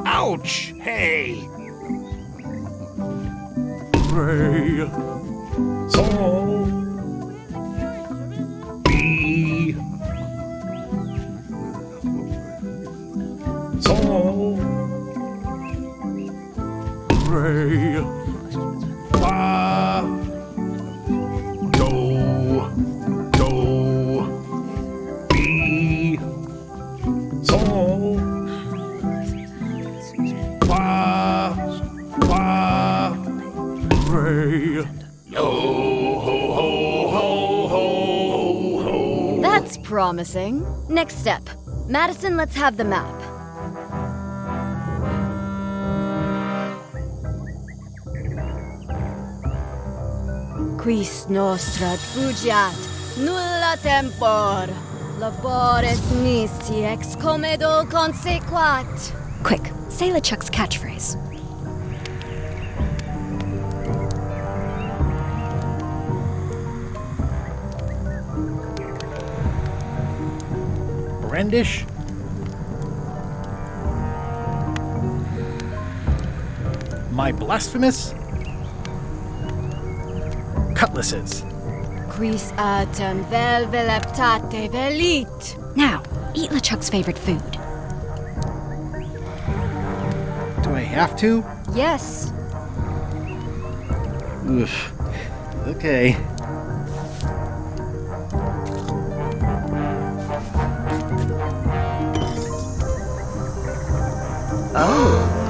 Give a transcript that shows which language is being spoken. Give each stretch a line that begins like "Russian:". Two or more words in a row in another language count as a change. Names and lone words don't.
English: Ouch! Hey! Ray. So. B. So. Ray. Fa. Do. Do. B. So. Fa. Fa. Ray. Yo ho ho ho ho ho. That's promising. Next step. Madison, let's have the map.
Latin: Quis nostra fugiat, nulla tempor. Labores nisi ex comedo consequat.
English: Quick, say LeChuck's catchphrase. Brandish. My blasphemous cutlasses.
Latin: Quis autem vel veleptate velit.
English: Now, eat LeChuck's favorite food. Do I have to? Yes. Oof. Okay. Oh.